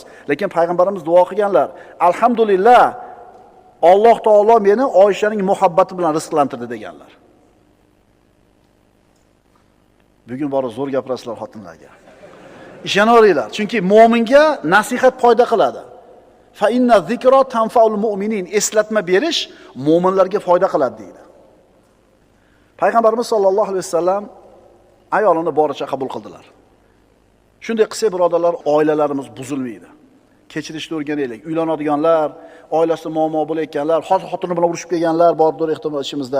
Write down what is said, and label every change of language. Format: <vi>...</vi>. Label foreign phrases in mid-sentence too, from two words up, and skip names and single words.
<uz>Lekin payg'ambarimiz duo qilganlar, alhamdulillah, Alloh taolo meni Oyshaning muhabbati bilan rizqlantirdi deganlar. Bugun bor zo'r gapirasizlar xotinlarga. Ishonaveringlar, chunki mu'minga nasihat foyda qiladi.</uz> <ar>فإن الذكرى تنفع المؤمنين.</ar> <uz>Eslatma berish mu'minlarga foyda qiladi deydi. Payg'ambarimiz</uz> <ar>صلى الله عليه وسلم</ar> <uz>ayolini boricha qabul qildilar. Shunday qilsak, birodarlar, oilalarimiz buzilmaydi. Kechirishni o'rganaylik. Uylanadiganlar, oilasida muammo bo'layotganlar, xotini bilan urushib kelganlar bordir ehtimol ishimizda.</uz>